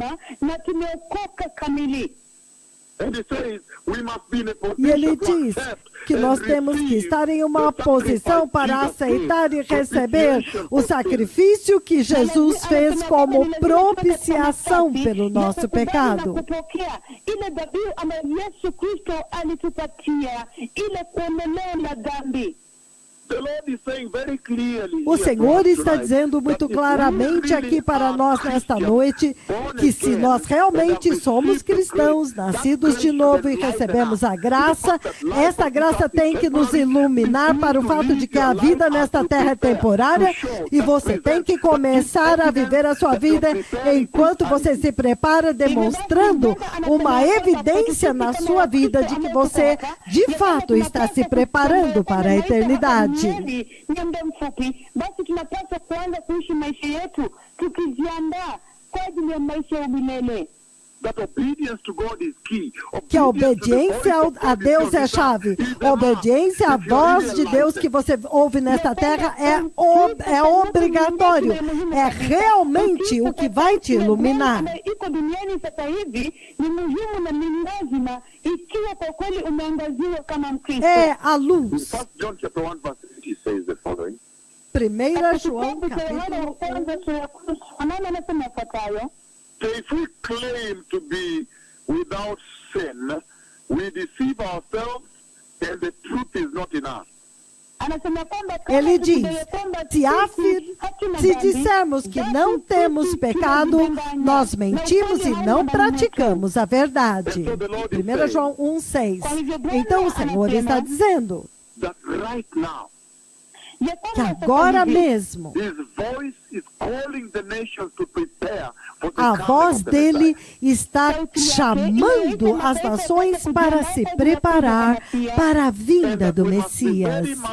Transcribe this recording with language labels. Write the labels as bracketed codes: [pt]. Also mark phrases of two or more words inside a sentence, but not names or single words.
[pt] E ele diz que nós temos que estar em uma posição para aceitar e receber o sacrifício que Jesus fez como propiciação pelo nosso pecado. [sw] kupokea ile dhabihu ambayo Yesu Kristo alitupatia, ile kuondoleo la dhambi. [pt] O Senhor está dizendo muito claramente aqui para nós nesta noite que se nós realmente somos cristãos, nascidos de novo e recebemos a graça, essa graça tem que nos iluminar para o fato de que a vida nesta terra é temporária e você tem que começar a viver a sua vida enquanto você se prepara, demonstrando uma evidência na sua vida de que você de fato está se preparando para a eternidade. [sw] Muda mfupi, basi tunapaswa kuanza kuishi maisha yetu tukijiandaa kwa ajili ya maisha ya milele. [pt] Que a obediência a Deus é a chave. A obediência à voz de Deus que você ouve nesta terra é obrigatório. É realmente o que vai te iluminar. É a luz. 1 João, capítulo 1. [en] If we claim to be without sin, we deceive ourselves and the truth is not in us. [pt] Ele diz, se dissermos que não temos pecado, nós mentimos e não praticamos a verdade. 1 João 1,6. Então o Senhor está dizendo que agora mesmo a voz dele está chamando as nações para se preparar para a vinda do Messias.